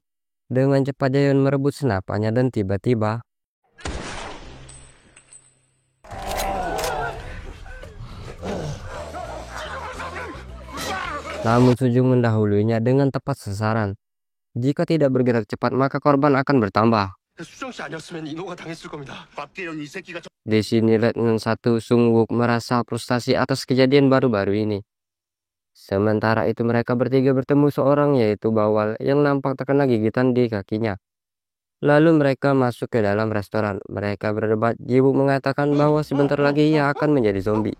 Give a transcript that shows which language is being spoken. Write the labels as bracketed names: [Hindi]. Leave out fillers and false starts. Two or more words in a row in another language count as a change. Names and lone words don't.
[Indonesian] Dengan cepat Jaeon merebut senapannya dan tiba-tiba namun Sujung mendahulunya dengan tepat sasaran. Jika tidak bergerak cepat maka korban akan bertambah. [Korean] 수정 씨 아니었으면 인호가 당했을 겁니다. 박계영 이 새끼가 [Indonesian] Di sini Letnan 1 Sung-wook merasa frustasi atas kejadian baru-baru ini. Sementara itu mereka bertiga bertemu seorang yaitu Bawal yang nampak terkena gigitan di kakinya. Lalu mereka masuk ke dalam restoran. Mereka berdebat. Ji-wook mengatakan bahwa sebentar lagi ia akan menjadi zombie.